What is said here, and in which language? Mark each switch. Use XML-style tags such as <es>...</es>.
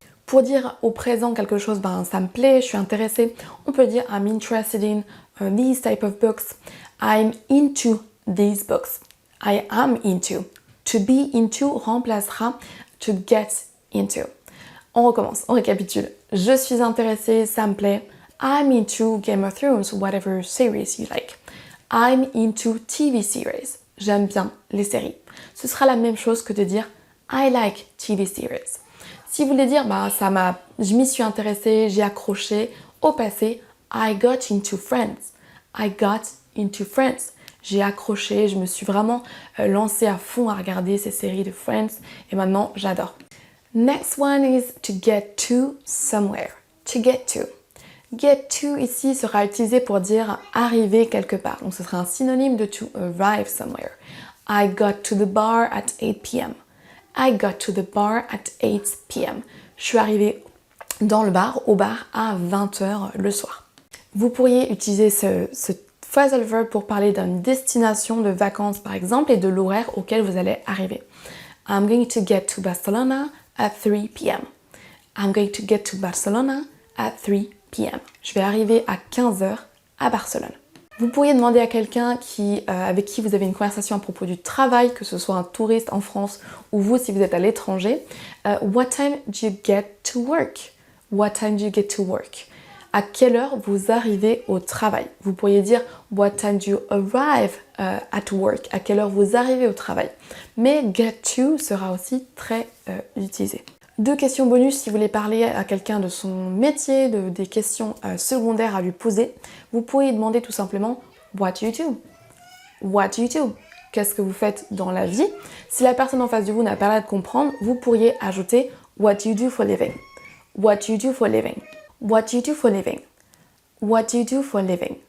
<fr>Pour dire au présent quelque chose, ça me plaît, je suis intéressée, on peut dire</fr> <en>I'm interested in these type of books. I'm into these books. I am into.</en> <fr>To be into remplacera to get into. On recommence, on récapitule. Je suis intéressée, ça me plaît.</fr> <en>I'm into Game of Thrones, whatever series you like. I'm into TV series.</en> <fr>J'aime bien les séries. Ce sera la même chose que de dire</fr> <en>I like TV series.</en> <fr>Si vous voulez dire je m'y suis intéressée, j'ai accroché, au passé,</fr> <en>I got into Friends. I got into Friends.</en> <fr>J'ai accroché, je me suis vraiment lancée à fond à regarder ces séries de Friends et maintenant j'adore.</fr> <en>Next one is to get to somewhere. To get to.</en> <fr>Get to ici sera utilisé pour dire arriver quelque part. Donc ce sera un synonyme de to arrive somewhere.</fr> <en>I got to the bar at 8 p.m. I got to the bar at 8 p.m.</en> <fr>Je suis arrivée au bar à 20h le soir. Vous pourriez utiliser ce phrasal verb pour parler d'une destination de vacances par exemple et de l'horaire auquel vous allez arriver.</fr> <en>I'm going to get to Barcelona at 3 p.m. I'm going to get to Barcelona at 3 p.m.</en> <fr>Je vais arriver à 15h à Barcelone. Vous pourriez demander à quelqu'un avec qui vous avez une conversation à propos du travail, que ce soit un touriste en France ou vous si vous êtes à l'étranger,</fr> <en>What time do you get to work? What time do you get to work?</en> <fr>À quelle heure vous arrivez au travail? Vous pourriez dire</fr> <en>What time do you arrive at work?</en> <fr>À quelle heure vous arrivez au travail? Mais get to sera aussi très utilisé. 2 questions bonus si vous voulez parler à quelqu'un de son métier, des questions secondaires à lui poser. Vous pourriez demander tout simplement</fr> <en>What do you do? What do you do?</en> <fr>Qu'est-ce que vous faites dans la vie? Si la personne en face de vous n'a pas l'air de comprendre, vous pourriez ajouter</fr> <en>What do you do for living? What do you do for living? What do you do for living? What do you do for living?</en>